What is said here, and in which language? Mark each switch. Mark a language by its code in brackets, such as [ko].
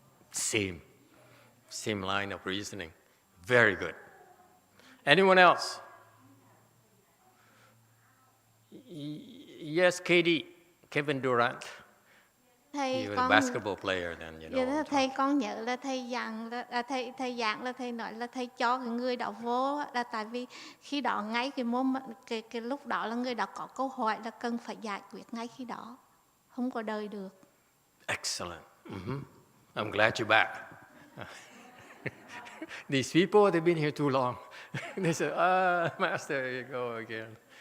[en] Same line of reasoning. Very good. Anyone else? Yes, Kevin Durant. You're a basketball player then, you know. [vi] Thầy con nhớ là thầy giảng là thầy nói là thầy cho cái người đó vô là tại vì khi đó ngay cái lúc đó là người đó có câu hỏi là cần phải giải quyết ngay khi đó, không có đợi được. [en] Excellent. I'm glad you're back. These people, they've been here too long. They say, Master, here you go again.